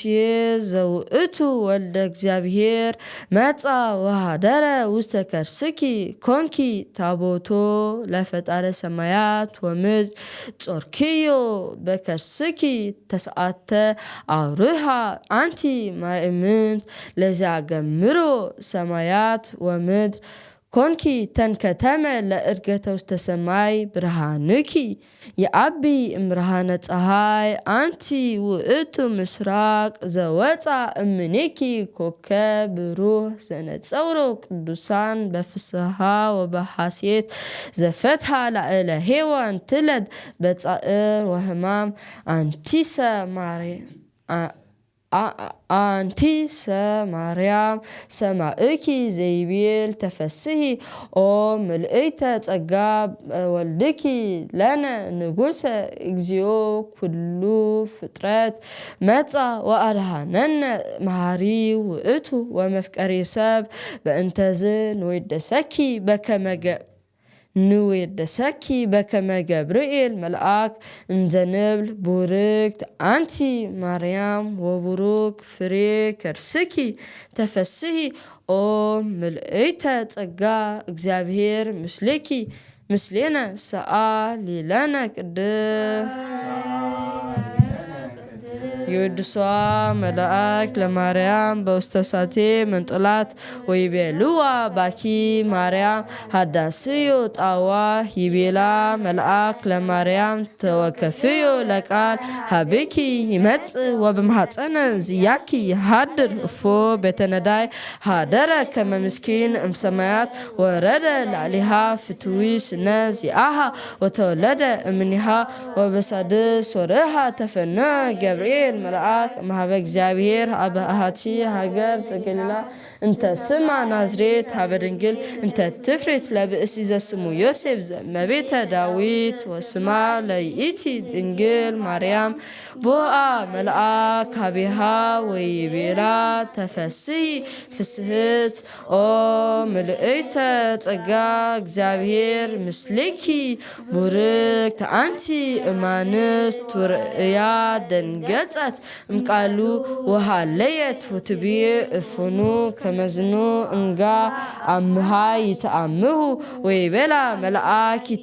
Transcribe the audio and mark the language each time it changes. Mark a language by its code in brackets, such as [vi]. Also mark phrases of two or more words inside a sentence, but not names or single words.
[gez] ዘውእቱ ወልደ እግዚአብሔር መጻ ወሃደረ ውስተ ከርስኪ ኮንኪ ታቦቶ ለፈጣረ ሰማያት ወምድር ጾርክዮ በከርስኪ ተስዓተ አውርሃ አንቲ ማእምንት ለዚያገምሮ ሰማያት ወምድር ኮንኪ ተንከተመ ለእርገተ ውስተ ሰማይ ብርሃንኪ የአቢ እምብርሃነ ፀሐይ አንቲ ውእቱ ምስራቅ ዘወፃ እምኔኪ ኮከብ ብሩህ ዘነጸውሮ ቅዱሳን በፍስሐ ወበሐሴት ዘፈትሐ ላዕለ ሔዋን ትለድ በጻዕር ወህማም አንቲሰ ማርያም ሰማእኪ ዘይቤል ተፈስሒ ኦ ምልእተ ጸጋ ወልድኪ ለነ ንጉሰ እግዚኦ ኩሉ ፍጥረት መጻ ወአድኀነነ መሃሪ ውእቱ ወመፍቀሬ ሰብ በእንተዝ ንወደሰኪ በከመ ገብርኤል መልአክ እንዘንብል ቡርክት አንቲ ማርያም ወቡሩክ ፍሬ ከርስኪ ተፈስሒ ኦ ምልእተ ጸጋ እግዚአብሔር ምስሌኪ ምስሌነ ሰአሊ ለነ የወድሷ መልአክ ለማርያም በውስተ ሳቴ መንጦላት ወይቤልዋ ባኪ ማርያም ሃዳስዮ ጣዋ ይቤላ መልአክ ለማርያም ተወከፍዮ ለቃል ሃቤኪ ይመጽእ ወበማኅፀነ ዝያኪ ይሃድር እፎ ቤተነዳይ ሃደረ ከመ ምስኪን እምሰማያት ወረደ ላዕሊሃ ፍትዊ ስነ ዚአሃ ወተወለደ እምኒሃ ወበሳድስ ወርሃ ተፈነ ገብርኤል መልአክ ማህበ እግዚአብሔር አብ አሐቲ ሀገር ዘገሊላ እንተ ስማ ናዝሬት ሀበ ድንግል እንተ ትፍሬት ለብእሲ ዘስሙ ዮሴፍ ዘእመቤተ ዳዊት ወስማ ለይእቲ ድንግል ማርያም ቦአ መልአክ ሀቤሃ ወይቤላ ተፈስሒ ፍስሕት ኦ ምልእተ ጸጋ እግዚአብሔር ምስሌኪ ቡርክት አንቲ እማንስት ውርእያ ደንገጸት እምቃሉ ወሃለየት ወትብዬ እፍኑ ከመዝኑ እንጋ አምሃ ይተአምሁ ወይቤላ መልአክ